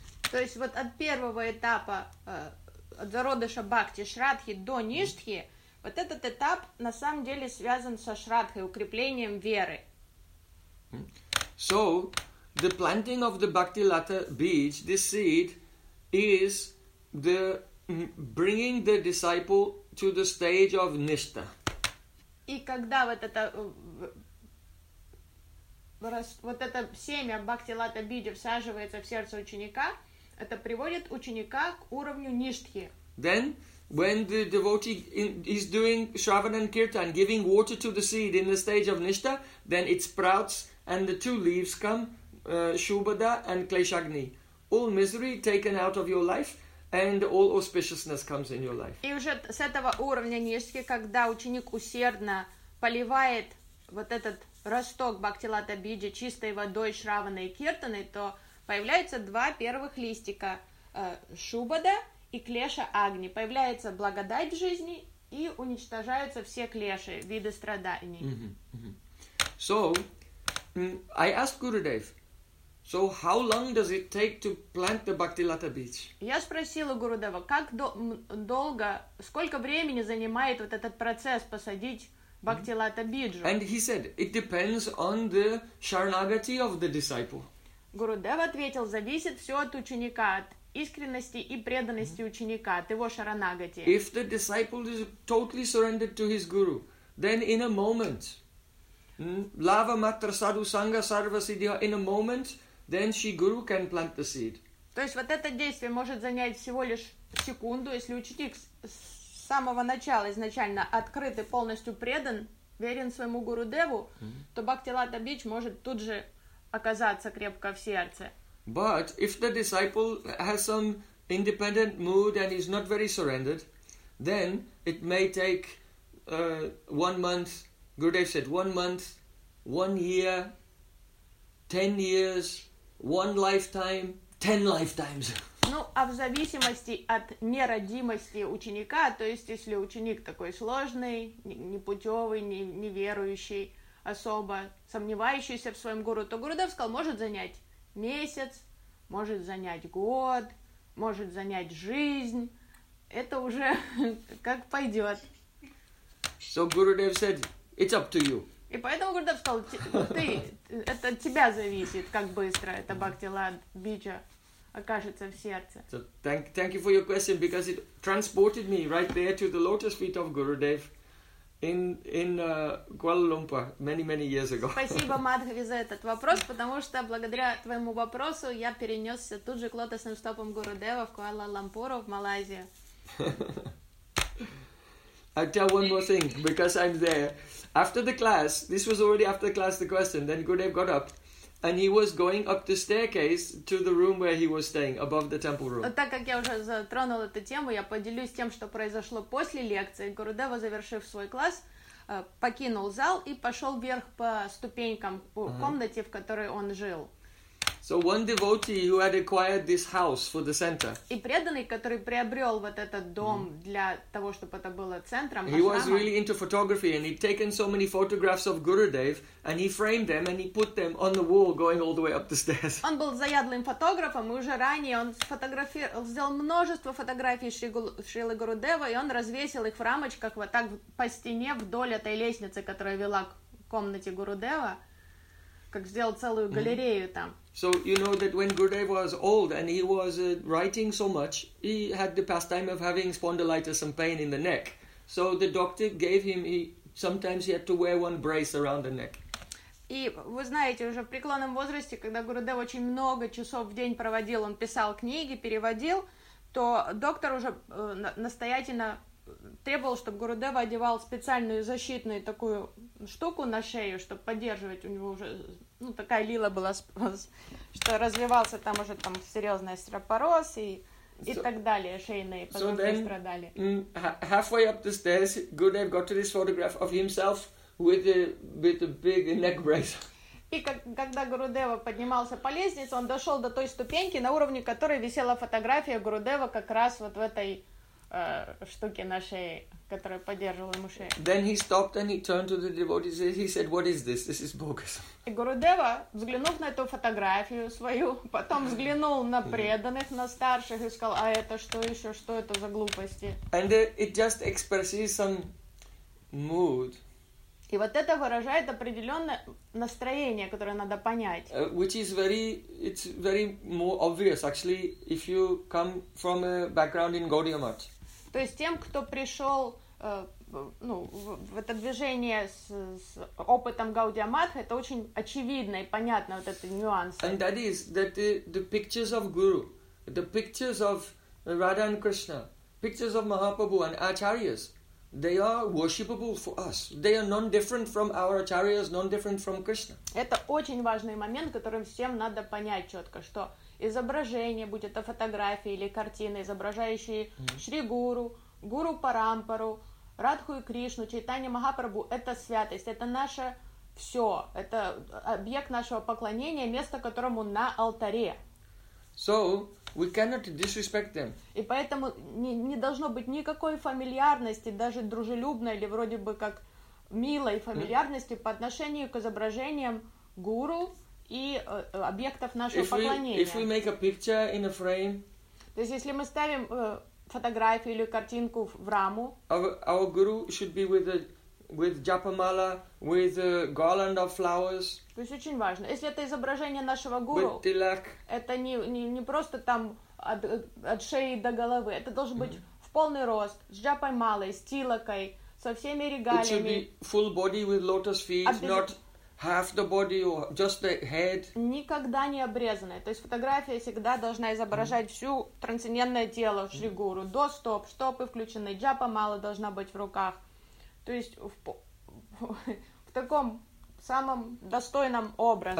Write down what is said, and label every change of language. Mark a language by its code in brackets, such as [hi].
[ru] То есть вот от первого этапа, от зародыша бхакти, Shraddhi до Nishthi, вот этот этап на самом деле связан со Shraddhi, укреплением веры. [en] So, the planting of the Bhakti Lata Beach, this seed, is the bringing the disciple to the stage of Nishta. [ru] И когда вот это, вот это семя Бхакти Лата Биджи всаживается в сердце ученика, это приводит ученика к уровню Ништхи. [en] Then, When the devotee is doing Shravana and Kirtan, giving water to the seed in the stage of Nishta, then it sprouts and the two leaves come, Shubhada and Kleshagni. All misery taken out of your life and all auspiciousness comes in your life. [ru] И уже с этого уровня Нишки, когда ученик усердно поливает вот этот росток Бхактилата Биджи чистой водой Шравана и Киртаны, то появляются два первых листика Шубада и Клеша Агни. Появляется благодать жизни и уничтожаются все клеши, виды страданий. [en] So, I asked Gurudev, so how long does it take to plant the Bhaktilata Beach? [ru] Я спросила Гурудева, как долго, сколько времени занимает вот этот процесс посадить Бхактилата Биджу? [en] And he said, it depends on the Sharanagati of the disciple. [ru] Гурудев ответил, зависит все от ученика, от искренности и преданности ученика, от его Шаранагати. [en] If the disciple is totally surrendered to his guru, then in a moment, [sa] lava matra sadhu sangha sarva siddhya, [en] in a moment, then she guru can plant the seed. [ru] То есть вот это действие может занять всего лишь секунду, если ученик с самого начала изначально открыт и полностью предан, верен своему Гурудеву, то Бхактилата Бич может тут же оказаться крепко в сердце. [en] But if the disciple has some independent mood and is not very surrendered, then it may take 1 month, Gurudev said, 1 month, 1 year, 10 years, 1 lifetime, 10 lifetimes. [ru] Ну, а в зависимости от нерадимости ученика, то есть если ученик такой сложный, непутевый, неверующий, особо сомневающийся в своем гуру, то Гурудев сказал, может занять месяц, может занять год, может занять жизнь. Это уже как пойдет. [en] So Gurudev said, it's up to you. [ru] И поэтому Гурудев сказал, ты, это от тебя зависит, как быстро это Бхактилат Биджа окажется в сердце. [en] So thank you for your question, because it transported me right there to the lotus feet of Gurudev. In Kuala Lumpur many years ago. [ru] Спасибо, Мадхави, за этот вопрос, потому что благодаря твоему вопросу я перенесся тут же к лотосным стопам Гурудева в Куала-Лумпуру в Малайзию. [en] I tell one more thing, because I'm there. After the class, this was already after the class, the question, then Gurudev got up, and he was going up the staircase to the room where he was staying, above the temple room. [ru] Так как я уже затронула эту тему, я поделюсь тем, что произошло после лекции. Гурудева, завершив свой класс, покинул зал и пошел вверх по ступенькам по комнате, в которой он жил. [en] So one devotee who had acquired this house for the center. [ru] И преданный, который приобрел вот этот дом для того, чтобы это было центром. [en] He was really into photography and he'd taken so many photographs of Gurudev and he framed them and he put them on the wall going all the way up the stairs. [ru] Он был заядлым фотографом, и уже ранее он сделал множество фотографий Шрилы Гурудева, и он развесил их в рамочках вот так по стене вдоль этой лестницы, которая вела к комнате Гурудева. Как сделал целую галерею там. [en] So you know that when Gurudev was old and he was writing so much, he had the pastime of having spondylitis and pain in the neck. So the doctor gave him, sometimes he had to wear one brace around the neck. [ru] И вы знаете, уже в преклонном возрасте, когда Гурудев очень много часов в день проводил, он писал книги, переводил, то доктор уже настоятельно требовал, чтобы Гурудева одевал специальную защитную такую штуку на шею, чтобы поддерживать у него уже, ну, такая лила была, что развивался там уже там серьезный остеопороз и так далее, шейные позвонки страдали. [en] Halfway up the stairs, Gurudev got to this photograph of himself with a big neck brace. [ru] И когда Гурудева поднимался по лестнице, он дошел до той ступеньки, на уровне которой висела фотография Гурудева как раз вот в этой штуки на шее, которая поддерживала ему шею. [en] Then he stopped and he turned to the devotees and he said, what is this? This is bogus. [ru] И Гурудева, взглянув на эту фотографию свою, потом взглянул на преданных, на старших и сказал, а это что еще, что это за глупости? [en] And it just expresses some mood. [ru] И вот это выражает определенное настроение, которое надо понять. [en] Which is very, it's very more obvious, actually, if you come from a background in Gaudiya Math. [ru] То есть тем, кто пришел в это движение с опытом Gaudiya Math, это очень очевидно и понятно, вот этот нюанс. [en] And that is that the pictures of Guru, the pictures of Radha and Krishna, pictures of Mahaprabhu and Acharyas, they are worshipable for us. They are non-different from our Acharyas, non-different from Krishna. [ru] Это очень важный момент, который всем надо понять четко, что изображение, будь это фотографии или картины, изображающие Шри Гуру, Гуру Парампару, Радху и Кришну, Чайтанья Махапрабху, это святость, это наше все, это объект нашего поклонения, место которому на алтаре. [en] So, we cannot disrespect them. [ru] И поэтому не должно быть никакой фамильярности, даже дружелюбной или вроде бы как милой фамильярности по отношению к изображениям гуру и объектов нашего поклонения. [en] If we make a picture in a frame, [ru] то есть если мы ставим фотографию или картинку в раму, [en] our guru should be with with japa mala, with a garland of flowers. [ru] То есть очень важно. Если это изображение нашего гуру, [en] with tilak, [ru] это не просто там от шеи до головы. Это должен быть в полный рост, с джапой малой, с тилакой, со всеми регалиями. [en] It should be full body with lotus feet, not half the body or just the head. [ru] Никогда не обрезанное. То есть фотография всегда должна изображать всю трансцендентное тело Шри гуру. До стоп, штопы включены, джапа мала должна быть в руках. То есть в таком самом достойном образе.